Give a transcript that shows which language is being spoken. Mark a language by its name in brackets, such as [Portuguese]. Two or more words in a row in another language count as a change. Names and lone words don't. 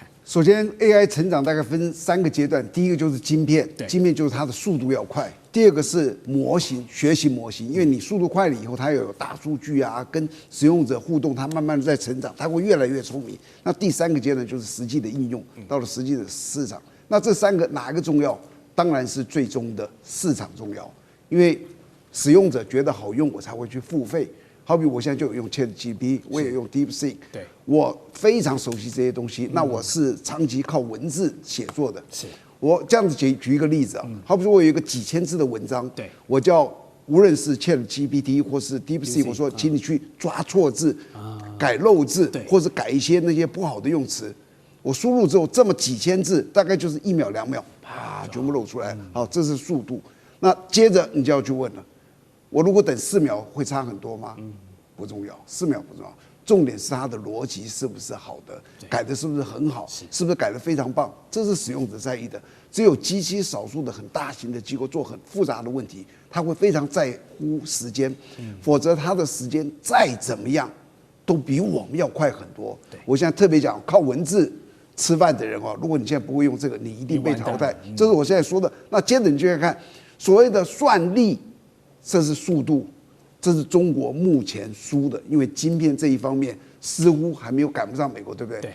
[Chinese] 首先 ，AI 成長大概分3個階段，第一個就是晶片，晶片就是它的速度要快；第二個是模型，學習模型，因為你速度快了以後，它要有大數據啊，跟使用者互動，它慢慢的在成長，它会越來越聰明。那第3個階段就是實際的應用，到了實際的市場。那這3個哪一個重要？當然是最終的市場重要，因為使用者覺得好用，我才會去付費。好比我現在就有用 ChatGPT，我也用 DeepSeek，对，我非常熟悉這些東西。那我是長期靠文字寫作的，是我這樣子舉一個例子啊，好比說我有一個幾千字的文章，对，我叫無論是 ChatGPT 或是 DeepSeek， 我說請你去抓錯字，改漏字，或者改一些那些不好的用詞。我輸入之後，這麼幾千字，大概就是1秒2秒，啪，全部露出來。好，這是速度。那接着你就要去問了。我如果等4秒会差很多嗎？不重要，4秒不重要，重點是它的邏輯是不是好的，改的是不是很好，是不是改得非常棒，這是使用者在意的。只有極其少數的很大型的機構做很複雜的問題，他會非常在乎時間，否則他的時間再怎麼樣都比我們要快很多。我現在特別講靠文字吃飯的人哦，如果你現在不會用這個，你一定被淘汰。這是我現在說的。那接着你就要看所謂的算力。這是速度，這是中國目前輸的，因為晶片這一方面似乎還沒有趕不上美國，對不對？对。